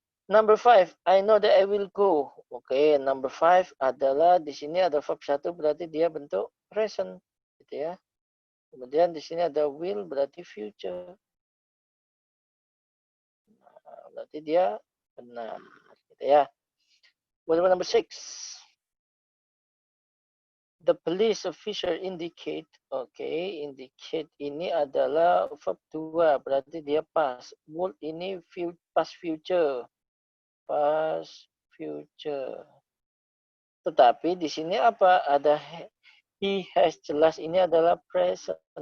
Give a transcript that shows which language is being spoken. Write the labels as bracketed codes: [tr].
[en] Number 5, I know that I will go. [id] Oke, [en] number 5 [id] adalah di sini ada verb 1 berarti dia bentuk present. Gitu ya. Kemudian di sini ada will berarti future. Nah, berarti dia benar. Gitu ya. [en] What about number 6? The police officer indicate. [id] Oke, indicate ini adalah verb 2 berarti dia past. Would ini past future. Past future. Tetapi di sini apa? Ada [en] he has, [id] jelas ini adalah present.